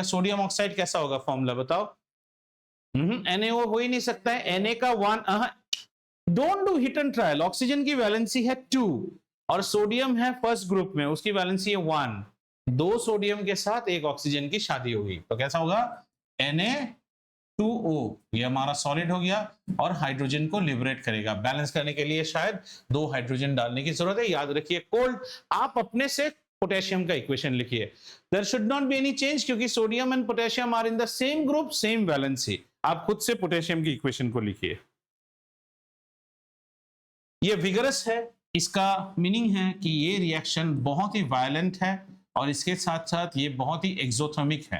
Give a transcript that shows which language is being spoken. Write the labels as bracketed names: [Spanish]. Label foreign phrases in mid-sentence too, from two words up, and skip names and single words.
[English] sodium oxide [Hindi] कैसा होगा? फॉर्मूला बताओ. NaO हो ही नहीं सकता है. Na का 1. [English] don't do hit and trial. [Hindi] ऑक्सीजन की वैलेंसी है 2 और सोडियम है [English] first group [Hindi] में, उसकी वैलेंसी है 1. 2 सोडियम के साथ एक ऑक्सीजन की शादी होगी तो कैसा होगा? Na2O. ये हमारा सॉलिड हो गया और हाइड्रोजन को लिबरेट करेगा. बैलेंस करने के लिए शायद 2 हाइड्रोजन डालने की जरूरत है. याद रखिए कोल्ड. आप अपने से पोटेशियम का इक्वेशन लिखिए. [English] there should not be any change क्योंकि sodium and potassium are in the same group, same valency. [Hindi] आप खुद से पोटेशियम की इक्वेशन को लिखिए. ये विगरस है. इसका मीनिंग है कि ये रिएक्शन बहुत ही वायलेंट है और इसके साथ साथ ये बहुत ही एक्सोथर्मिक है.